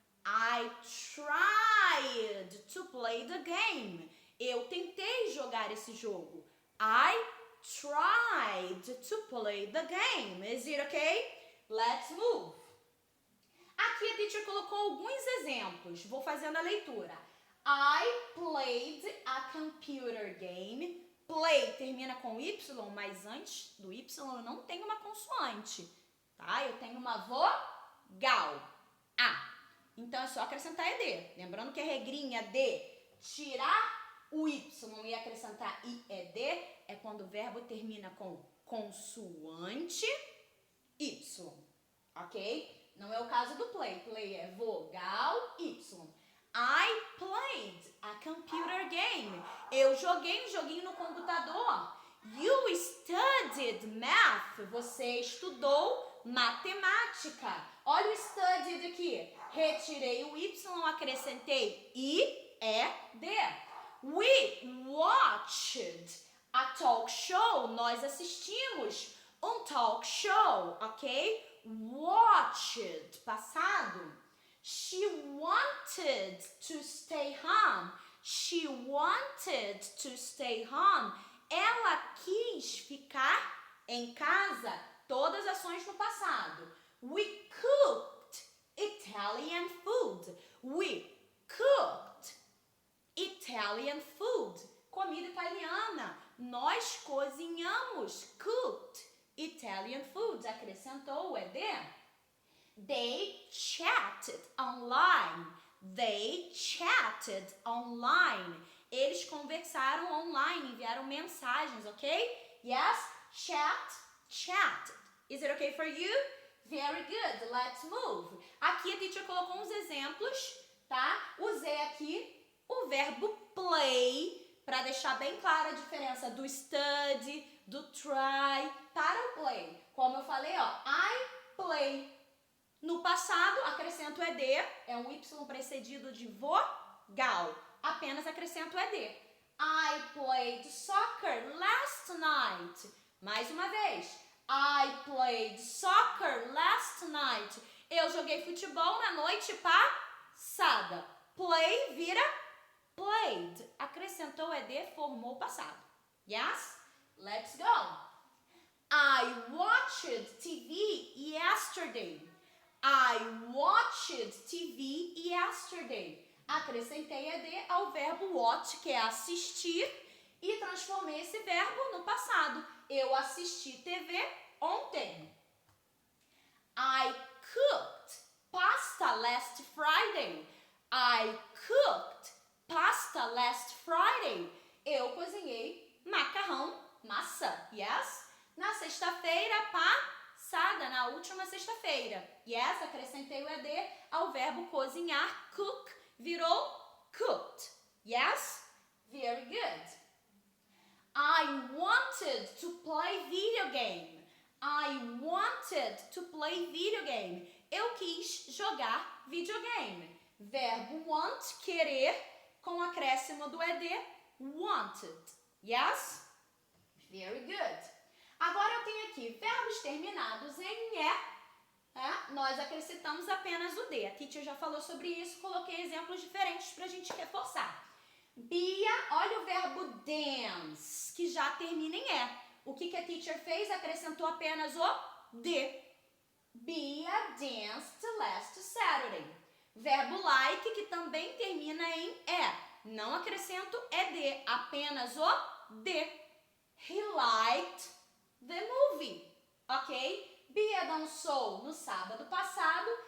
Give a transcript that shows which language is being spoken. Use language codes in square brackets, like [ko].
[en] I tried to play the game. [pt] Eu tentei jogar esse jogo. [en] I tried to play the game. Is it okay? Let's move. [pt] Aqui a teacher colocou alguns exemplos. Vou fazendo a leitura. [en] I played a computer game. [pt] Play termina com Y, mas antes do Y eu não tenho uma consoante, tá? Eu tenho uma vogal, A. Então é só acrescentar ED. Lembrando que a regrinha de tirar o Y e acrescentar IED é quando o verbo termina com consoante Y, ok? Não é o caso do play. Play é vogal Y. [en] I played a computer game. [pt] Eu joguei um joguinho no computador. [en] You studied math. [pt] Você estudou matemática. Olha o studied aqui. Retirei o Y, acrescentei IED. [en] We watched a talk show. [pt] Nós assistimos um talk show, ok? Watched, passado. [en] She wanted to stay home. She wanted to stay home. [pt] ela quis ficar em casa. Todas as ações no passado. [en] We cooked Italian food. We cooked Italian food. [pt] Comida italiana. Nós cozinhamos. [en] Cooked Italian food. [pt] Acrescentou o ED. [en] They chatted online. They chatted online. [pt] Eles conversaram online, enviaram mensagens, ok? [en] Yes, chat. Is it okay for you? Very good. Let's move. [pt] Aqui a teacher colocou uns exemplos, tá? Usei aqui o verbo play para deixar bem clara a diferença do study, do try para o play. Como eu falei, ó, [en] I play. [pt] No passado, acrescento ED, é um Y precedido de vogal. Apenas acrescento ED. [en] I played soccer last night. [pt] Mais uma vez. [en] I played soccer last night. [pt] Eu joguei futebol na noite passada. Play vira played. Acrescentou ED, formou passado. [en] Yes? Let's go. I watched TV yesterday. I watched TV yesterday. [pt] Acrescentei ED ao verbo watch, que é assistir, e transformei esse verbo no passado. Eu assisti TV ontem. [en] I cooked pasta last Friday. I cooked pasta last Friday. [pt] Eu cozinhei macarrão, massa. Yes? Na sexta-feira passada, na última sexta-feira. Yes? Acrescentei o ED ao verbo cozinhar, cook, virou cooked. Yes? [en] Very good. I wanted to play video game. I wanted to play video game. [pt] Eu quis jogar videogame. Verbo want, querer, com acréscimo do ED, wanted. [en] Yes? Very good. [pt] Agora eu tenho aqui verbos terminados em E. Nós acrescentamos apenas o D. A teacher já falou sobre isso, coloquei exemplos diferentes para a gente reforçar. Bia, olha o verbo dance, que já termina em E. O que a teacher fez? Acrescentou apenas o D. [en] Bia danced last Saturday. [pt] Verbo like, que também termina em E. Não acrescento ED, apenas o D. [en] He liked the movie. Ok? [pt] Bia dançou no sábado passado.